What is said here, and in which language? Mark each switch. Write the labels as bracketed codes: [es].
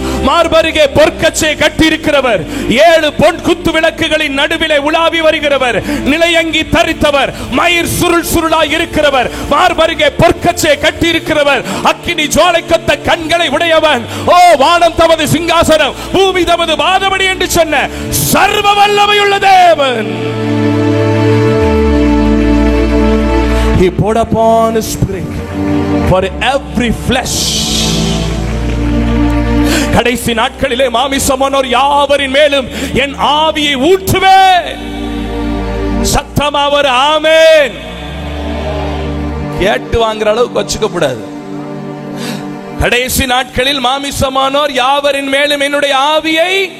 [ta] மார்பருகே பொற்கச்சை கட்டியிருக்கிறவர், 7 பொன் குத்து விளக்குகளின் நடுவிலே உலாவி வருகிறவர், நிலையங்கி தரித்தவர், மயிர் சுருள் சுருளாய் இருக்கிறவர், மார்பருகே பொற்கச்சை கட்டியிருக்கிறவர், அக்கினி ஜுவாலைக்கொத்த கண்களை உடையவன், ஓ வானம் தமது சிங்காசனம், பூமி தமது பாதபடி என்று சொன்ன சர்வ வல்லமையுள்ள தேவன். [en] He poured upon his spirit for every flesh. [ta] கடைசி நாட்களிலே மாமிசமானோர் யாவரின் மேலும் என் ஆவியை ஊற்றுவேன். சத்தமா ஒரு ஆமென். கேட்டு வாங்குற அளவுக்கு வச்சுக்க கூடாது. கடைசி நாட்களில் மாமிசமானோர் யாவரின் மேலும் என்னுடைய ஆவியை.